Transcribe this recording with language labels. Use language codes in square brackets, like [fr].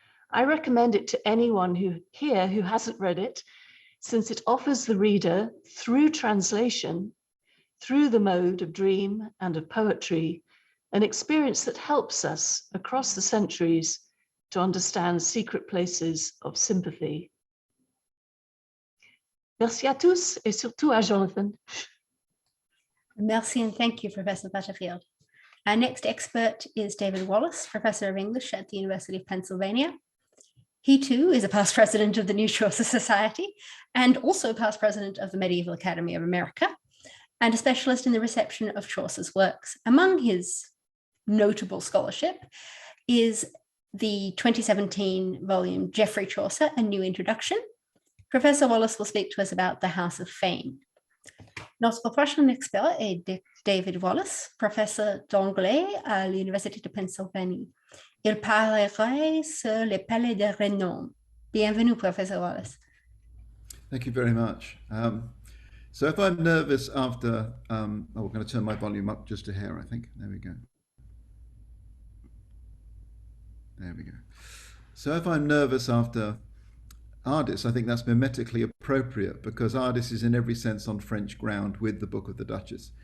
[en] I recommend it to anyone who hasn't read it, since it offers the reader, through translation, through the mode of dream and of poetry, an experience that helps us across the centuries to understand secret places of sympathy. [fr] Merci à tous et surtout à Jonathan. [en] Merci and thank you, Professor Butterfield. Our next expert is David Wallace, Professor of English at the University of Pennsylvania. He too is a past president of the New Chaucer Society and also past president of the Medieval Academy of America and a specialist in the reception of Chaucer's works. Among his notable scholarship is the 2017 volume Geoffrey Chaucer, A New Introduction. Professor Wallace will speak to us about the House of Fame. [fr] Notre prochain expert est David Wallace, professeur d'anglais à l'Université de Pennsylvanie. Il parlera sur les palais de renom. Bienvenue, Professor Wallace. [en] Thank you very much. So if I'm nervous after, we're going to turn my volume up just a hair, I think. There we go. There we go. So if I'm nervous after Ardis, I think that's mimetically appropriate because Ardis is in every sense on French ground with the Book of the Duchess.